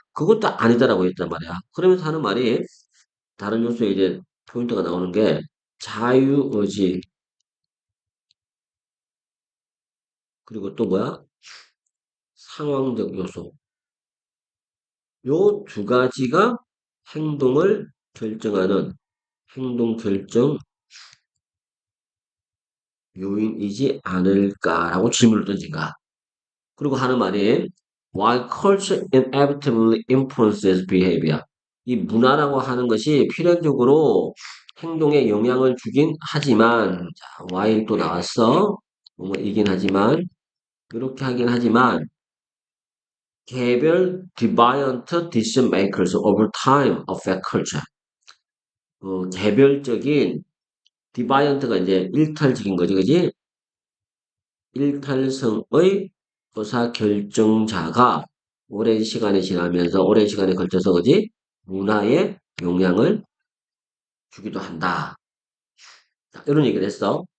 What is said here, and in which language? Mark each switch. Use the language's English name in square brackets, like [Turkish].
[Korean] 그것도 아니다라고 했단 말이야. 그러면서 하는 말이 다른 요소에 이제 포인트가 나오는 게 자유의지 그리고 또 뭐야? 상황적 요소. 요 두 가지가 행동을 결정하는 행동 결정 요인이지 않을까라고 질문을 던진가. 그리고 하는 말이 [English] while culture inevitably influences behavior. [Korean] 이 문화라고 하는 것이 필연적으로 행동에 영향을 주긴 하지만 자, while 또 나왔어. 뭐이긴 하지만 이렇게 하긴 하지만 개별 [English] deviant decision makers over time affect culture. [Korean] 개별적인 deviant가 이제 일탈적인 거지, 그지? 일탈성의 의사결정자가 오랜 시간이 지나면서 오랜 시간에 걸쳐서 그지 문화에 영향을 주기도 한다. 자, 이런 얘기를 했어.